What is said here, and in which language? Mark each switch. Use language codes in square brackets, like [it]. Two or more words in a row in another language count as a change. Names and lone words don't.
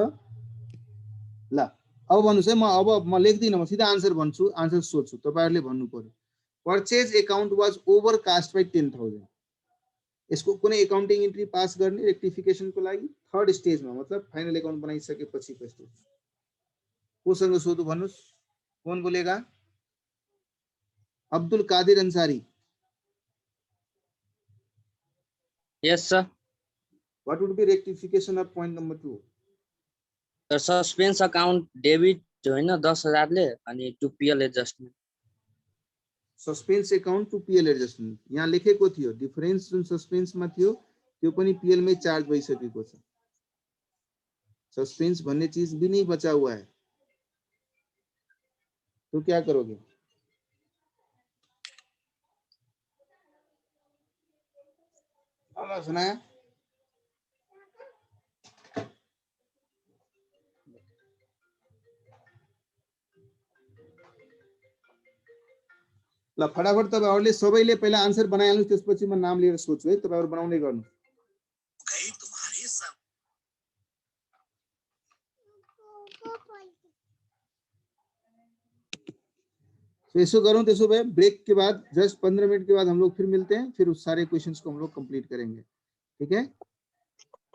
[ne] ल अब भन्नुस् है म लेख्दिन म सिधा आन्सर भन्छु आन्सर सोध्छु तपाईहरुले भन्नु पर्यो। [en] purchase account was overcast by 10000 [ne] यसको कुनै [en] accounting entry [ne] पास गर्ने रेक्टिफिकेसन को लागि [en] third stage [ne] मतलब [en] final account [ne] बनाइसकेपछि को स्टेज कोसँग सोधु भन्नुस् [hi] कौन बोलेगा [ne] अब्दुल कादिर अंसारी। [en] Yes, sir. What would be rectification of point number 2? The suspense account debit [ne] होइन 10000 ले अनि [en] to PL adjustment suspense account to PL adjustment [ne] यहाँ लेखेको थियो डिफरेन्स जुन सस्पेन्स मा थियो त्यो पनि पीएल मै चार्ज भइसकेको छ। सस्पेंस भन्ने [hi] चीज भी नहीं बचा हुआ है तो क्या करोगे [ne] सुनाया ल फटाफट तपाईहरुले सबैले पहिला आन्सर बनाइहाल्नुस् त्यसपछि म नाम लिएर सोध्छु है तपाईहरु बनाउँदै गर्नु। [hi] तो इसको करूं तो सुबह ब्रेक के बाद जस्ट 15 मिनट के बाद हम लोग फिर मिलते हैं फिर उस सारे क्वेश्चंस को हम लोग कंप्लीट करेंगे ठीक है।